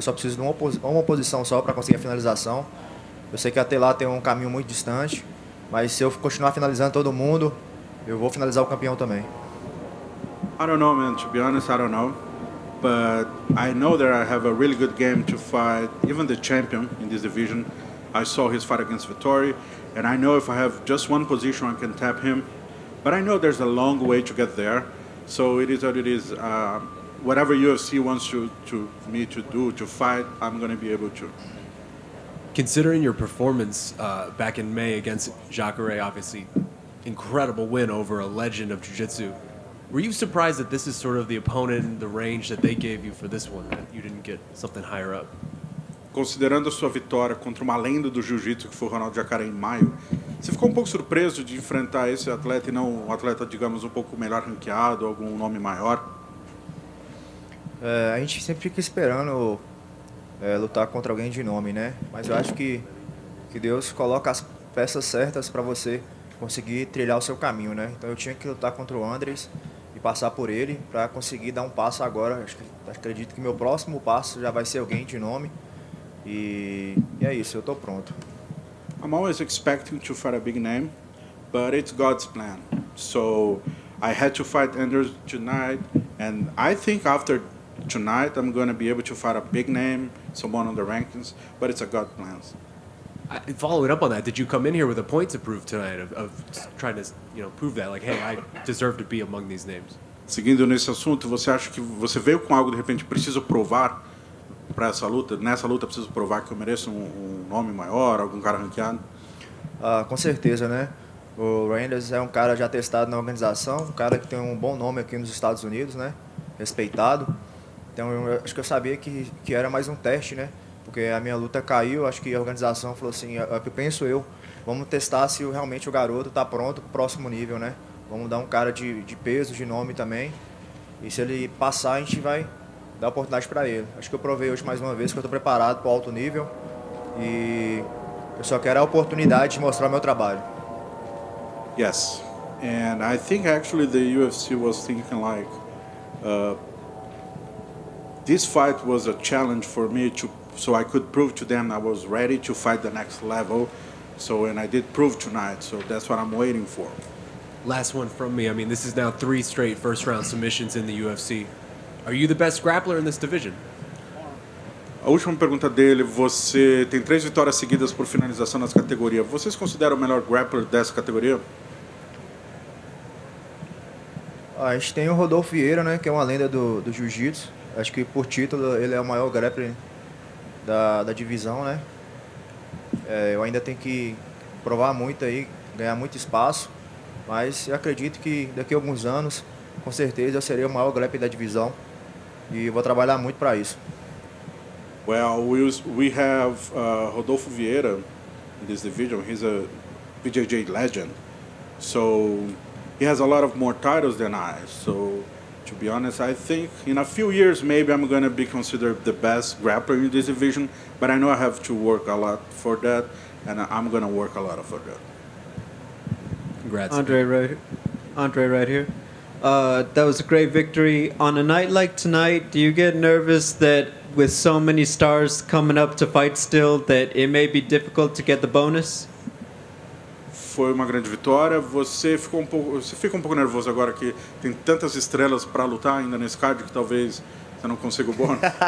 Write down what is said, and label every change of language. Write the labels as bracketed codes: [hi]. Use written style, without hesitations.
[pt] Eu só preciso de uma posição só para conseguir a finalização. Eu sei que até lá tem um caminho muito distante, mas se eu continuar finalizando todo mundo, eu vou finalizar o campeão também. [en] I don't know, man. To be honest, I don't know. But I know that I have a really good game to fight even the champion in this division. I saw his fight against Vettori, and I know if I have just one position, I can tap him. But I know there's a long way to get there. So it is what it is. Whatever UFC wants me to do, to fight, I'm going to be able to. Considering your performance back in May against Jacare, obviously incredible win over a legend of jiu-jitsu, were you surprised that this is sort of the opponent and the range that they gave you for this one, that you didn't get something higher up? [pt] Considerando a sua vitória contra uma lenda do jiu-jitsu, que foi o Ronaldo Jacare em maio, você ficou um pouco surpreso de enfrentar esse atleta e não um atleta, digamos, um pouco melhor ranqueado, algum nome maior? A gente sempre fica esperando lutar contra alguém de nome, né? Mas eu acho que Deus coloca as peças certas para você conseguir trilhar o seu caminho, né? Então eu tinha que lutar contra o Andres e passar por ele para conseguir dar um passo agora. Acredito que meu próximo passo já vai ser alguém de nome e é isso, eu tô pronto. [en] I'm always expecting to fight a big name, but it's God's plan. So I had to fight Anders tonight, and I think after tonight I'm going to be able to fight a big name, someone on the rankings, but it's a God plans. Following up on that, did you come in here with a point to prove tonight of trying to prove that, like, hey, I deserve to be among these names? [pt] Seguindo nesse assunto, você acha que você veio com algo de repente preciso provar para essa luta? Nessa luta preciso provar que eu mereço um nome maior, algum cara ranqueado? Ah, com certeza, né? O Randers é um cara já testado na organização, um cara que tem um bom nome aqui nos Estados Unidos, né? Respeitado. Então, acho que eu sabia que era mais um teste, né? Porque a minha luta caiu, acho que a organização falou assim, penso eu, vamos testar se realmente o garoto está pronto para o próximo nível, né? Vamos dar um cara de peso, de nome também. E se ele passar, a gente vai dar oportunidade para ele. Acho que eu provei hoje mais uma vez que eu estou preparado para o alto nível. E eu só quero a oportunidade de mostrar o meu trabalho. [en] Yes, and I think actually the UFC was thinking like, this fight was a challenge for me so I could prove to them I was ready to fight the next level. So, and I did prove tonight, so that's what I'm waiting for. Last one from me. I mean, this is now 3 straight first-round submissions in the UFC. Are you the best grappler in this division? [pt] A última pergunta dele, você tem 3 vitórias seguidas por finalização nessa categoria. Você se considera o melhor grappler dessa categoria? A gente tem o Rodolfo Vieira, né, que é uma lenda do jiu-jitsu. Acho que por título ele é o maior grappler da divisão, né? Eu ainda tenho que provar muito aí, ganhar muito espaço, mas eu acredito que daqui a alguns anos, com certeza, eu serei o maior grappler da divisão e vou trabalhar muito para isso. [en] Well, we have Rodolfo Vieira in this division. He's a BJJ legend, so he has a lot of more titles than I. So, to be honest, I think in a few years maybe I'm going to be considered the best grappler in this division. But I know I have to work a lot for that, and I'm going to work a lot for that. Congrats. Andre right here. That was a great victory. On a night like tonight, do you get nervous that with so many stars coming up to fight still, that it may be difficult to get the bonus? [pt] Foi uma grande vitória. Você fica um pouco nervoso agora que tem tantas estrelas para lutar ainda nesse card que talvez você não consiga o bônus?